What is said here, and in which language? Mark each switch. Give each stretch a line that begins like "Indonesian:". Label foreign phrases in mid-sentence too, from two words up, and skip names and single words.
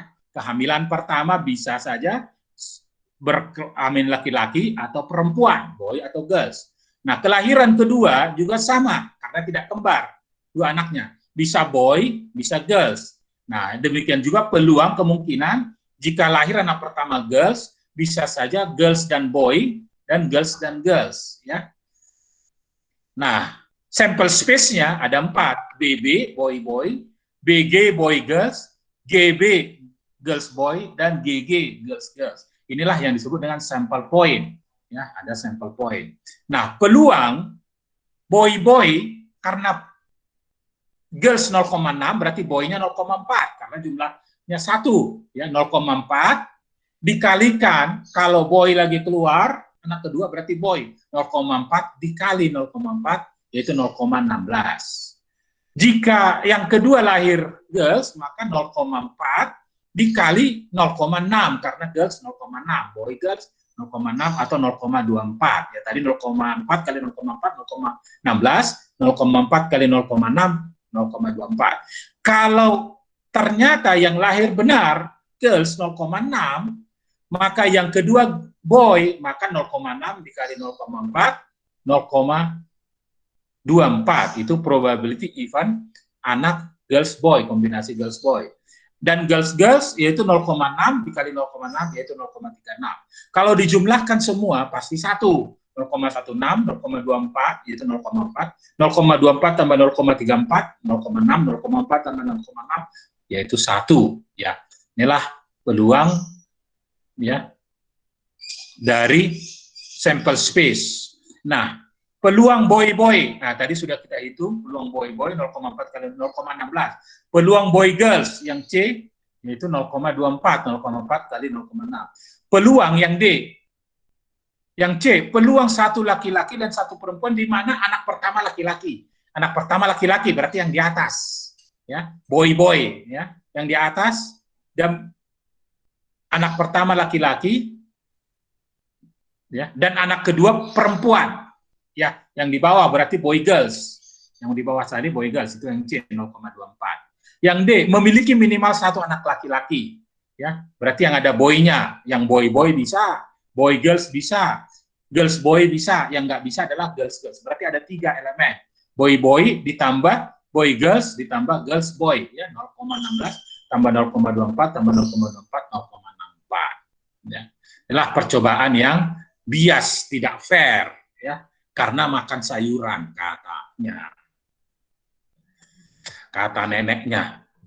Indonesian: Kehamilan pertama bisa saja berkelamin laki-laki atau perempuan, boy atau girls. Nah, kelahiran kedua juga sama karena tidak kembar, 2 anaknya. Bisa boy, bisa girls. Nah, demikian juga peluang kemungkinan jika lahir anak pertama girls, bisa saja girls dan boy, dan girls dan girls, ya. Nah, sampel space-nya ada 4, BB,
English: boy-boy,
Indonesian: BG,
English: boy-girls,
Indonesian: GB,
English: girls-boy,
Indonesian: dan GG,
English: girls-girls.
Indonesian: Inilah yang disebut dengan
English: sample point.
Indonesian: Ya, ada
English: sample point.
Indonesian: Nah, peluang
English: boy-boy,
Indonesian: karena girls 0,6, berarti boy-nya 0,4, karena jumlahnya 1, ya, 0,4, dikalikan, kalau boy lagi keluar, anak kedua berarti boy, 0,4 dikali 0,4 yaitu 0,16. Jika yang kedua lahir girls, maka 0,4 dikali 0,6, karena girls 0,6,
English: boy girls
Indonesian: 0,6 atau 0,24. Ya, tadi 0,4 kali 0,4, 0,16, 0,4 kali 0,6, 0,24. Kalau ternyata yang lahir benar girls 0,6, maka yang kedua boy, maka 0,6 dikali 0,4, 0,24. Itu
English: probability even
Indonesian: anak
English: girls boy,
Indonesian: kombinasi
English: girls boy.
Indonesian: Dan girls yaitu 0,6 dikali 0,6 yaitu 0,36. Kalau dijumlahkan semua pasti 1. 0,16, 0,24 yaitu 0,4, 0,24 tambah 0,34, 0,6, 0,4 tambah 0,6 yaitu 1. Ya, inilah peluang ya dari
English: sample space.
Indonesian: Nah, peluang boy, nah tadi sudah kita hitung peluang boy 0,4 kali 0,16. Peluang
English: boy girls
Indonesian: yang C yaitu 0,24, 0,4 kali 0,6. Peluang yang D, yang C, peluang satu laki-laki dan satu perempuan, di mana anak pertama laki-laki. Anak pertama laki-laki berarti yang di atas, ya, boy ya, yang di atas, dan anak pertama laki-laki, ya, dan anak kedua perempuan. Ya, yang di bawah berarti
English: boy girls.
Indonesian: Yang di bawah tadi
English: boy girls,
Indonesian: itu yang C 0,24. Yang D, memiliki minimal satu anak laki-laki. Ya, berarti yang ada boy-nya. Yang boy bisa,
English: boy girls
Indonesian: bisa,
English: girls boy
Indonesian: bisa. Yang nggak bisa adalah girls. Berarti ada 3 elemen. Boy ditambah
English: boy girls
Indonesian: ditambah
English: girls boy.
Indonesian: Ya, 0,16 tambah 0,24 tambah 0,24, 0,64. Ya. Inilah percobaan yang bias, tidak fair. Ya, karena makan sayuran katanya, kata neneknya.